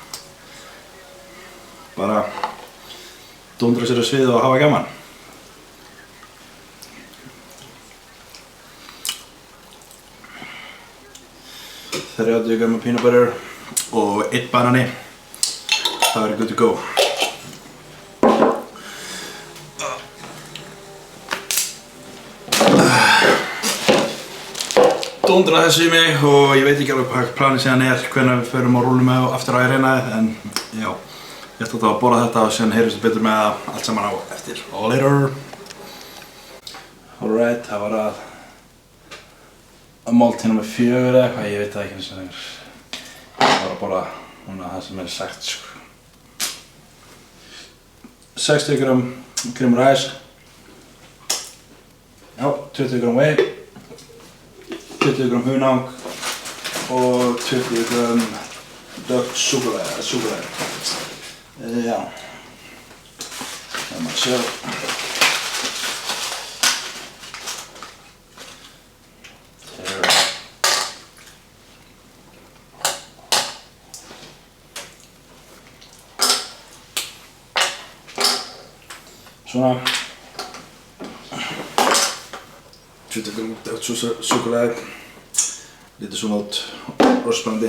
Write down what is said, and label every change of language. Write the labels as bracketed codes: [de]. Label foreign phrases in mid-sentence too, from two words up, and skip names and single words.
[is] Bara dúndra sér á svið og hafa gaman. Það 30 g [en] peanut butter [is] og 1 banani. Það verður [en] good to go. [is] Dúndra þessu í mig og ég veit ekki alveg hvað planið síðan hvenær við förum og rúlum með aftur á arenaði, en já, ég ætla að borða þetta og síðan heyrjumst við betur með það allt saman á eftir. Later! Alright, það var að máltíð nr. 4 eða eitthvað, ég veit það ekki eins og lengur. Ég var að borða núna það sem sagt sko. [en] 60 g cream of rice, [is] já, 20 g whey, 20 g hunang og 20 g dökkt súkkulaði. Já, það er maður að sjá. Svona 20 g dökkt súkkulaði, lítið svona út, rosaspennandi